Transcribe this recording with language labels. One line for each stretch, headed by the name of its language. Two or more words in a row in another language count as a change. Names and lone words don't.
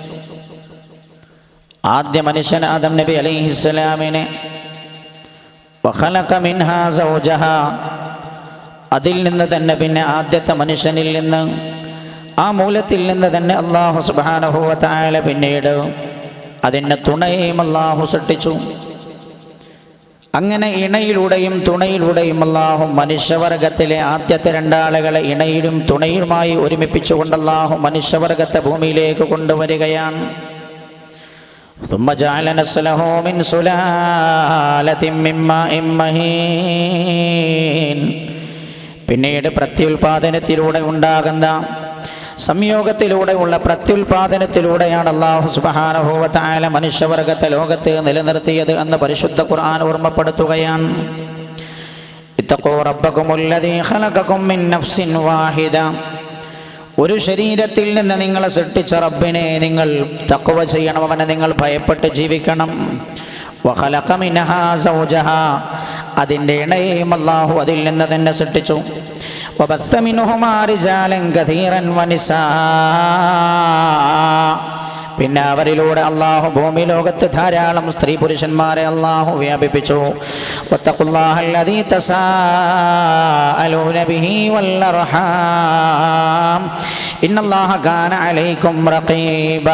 Malayalam: ആദ്യ മനുഷ്യൻ ആദം നബി അലൈഹിസ്സലാമിനെ
Arabic: وخلق منها زوجها,
Malayalam: അതിൽ നിന്ന് തന്നെ പിന്നെ ആദ്യത്തെ മനുഷ്യനിൽ നിന്ന് ആ മൂലത്തിൽ നിന്ന് തന്നെ
Arabic: الله سبحانه وتعالى
Malayalam: പിന്നീട് അതിന് തുണയും അല്ലാഹു സൃഷ്ടിച്ചു. അങ്ങനെ ഇണയിലൂടെയും തുണയിലൂടെയും അല്ലാഹു മനുഷ്യവർഗത്തിലെ ആദ്യത്തെ രണ്ടാളുകളെ ഇണയിലും തുണയുമായി ഒരുമിപ്പിച്ചുകൊണ്ട് അല്ലാഹു മനുഷ്യവർഗത്തെ ഭൂമിയിലേക്ക് കൊണ്ടുവരികയാണ്.
Arabic: ثم جعل نسله من سلالة من ماء مهين.
Malayalam: പിന്നീട് പ്രത്യുൽപാദനത്തിലൂടെ ഉണ്ടാകുന്ന സംയോഗത്തിലൂടെയുള്ള പ്രത്യുൽപാദനത്തിലൂടെയാണ്
Arabic: الله سبحانه وتعالى
Malayalam: മനുഷ്യവർഗത്തെ ലോകത്ത് നിലനിർത്തിയത് എന്ന് പരിശുദ്ധ ഖുർആൻ ഓർമ്മപ്പെടുത്തുകയാണ്.
Arabic: اتقوا ربكم الذي خلقكم من نفس واحدة.
Malayalam: ഒരു ശരീരത്തിൽ നിന്ന് നിങ്ങളെ സൃഷ്ടിച്ച റബ്ബിനെ നിങ്ങൾ തഖ്വ ചെയ്യണം, അവനെ നിങ്ങൾ ഭയപ്പെട്ട് ജീവിക്കണം.
Arabic: وخلق منها زوجها.
Malayalam: അതിൻ്റെ ഇണയെയും അല്ലാഹു അതിൽ നിന്ന് തന്നെ സൃഷ്ടിച്ചു.
Arabic: وبث منهما رجالا كثيرا ونساء.
Malayalam: പിന്നെ അവരിലൂടെ അല്ലാഹു ഭൂമി ലോകത്ത് ധാരാളം സ്ത്രീ പുരുഷന്മാരെ അല്ലാഹു വ്യാപിപ്പിച്ചു.
Arabic: واتقوا الله الذي تساءلون به والأرحام إن الله كان عليكم رقيبا.